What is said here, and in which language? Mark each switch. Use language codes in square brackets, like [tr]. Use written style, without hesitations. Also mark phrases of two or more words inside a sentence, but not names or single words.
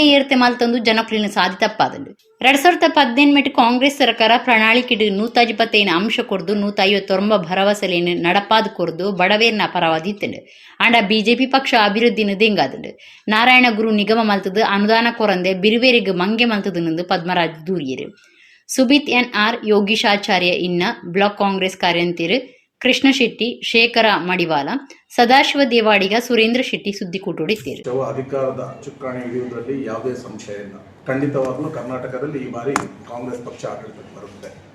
[tcy] ಏರ್ತೆ ಮಲ್ತಂದು ಜನಕ್ಲಿನ ಸಾಧಿ ತಪ್ಪಾದಂಡು 2018 ಕಾಂಗ್ರೆಸ್ ಸರ್ಕಾರ ಪ್ರಣಾಳಿಕೆಡು 125 ಅಂಶ ಕೊರ್ದು 159 ಭರವಸೆಲೇನು ನಡಪಾದ ಕೊರ್ದು ಬಡವೇರ್ನ ಪರವಾದಿತ್ತಂಡು ಆಂಡ ಬಿಜೆಪಿ ಪಕ್ಷ ಅಭಿವೃದ್ಧಿನ ದೆಂಗಾದಂಡು ನಾರಾಯಣ ಗುರು ನಿಗಮ ಮಲ್ತದು ಅನುದಾನ ಕೊರಂದೆ ಬಿರುವೇರಿಗೆ ಮಂಗೆ ಮಲ್ತದನೆಂದು ಪದ್ಮರಾಜ್ ದೂರಿಯರು ಸುಬಿತ್ NR ಯೋಗೀಶಾಚಾರ್ಯ ಇನ್ನ ಬ್ಲಾಕ್ ಕಾಂಗ್ರೆಸ್ ಕಾರ್ಯಂತಿರು ಕೃಷ್ಣ ಶೆಟ್ಟಿ ಶೇಖರ ಮಡಿವಾಲ ಸದಾಶಿವ ದೇವಾಡಿಗ ಸುರೇಂದ್ರ ಶೆಟ್ಟಿ ಸುದ್ದಿಕೂಟುಡಿದ್ದೇರು [kn] ಅಧಿಕಾರದ ಚುಕ್ಕಾಣಿ ಹಿಡಿಯುವುದರಲ್ಲಿ ಯಾವುದೇ ಸಂಶಯ ಇಲ್ಲ. ಖಂಡಿತವಾಗಲೂ ಕರ್ನಾಟಕದಲ್ಲಿ ಈ ಬಾರಿ ಕಾಂಗ್ರೆಸ್ ಪಕ್ಷ ಆಡಳಿತಕ್ಕೆ ಬರುತ್ತೆ.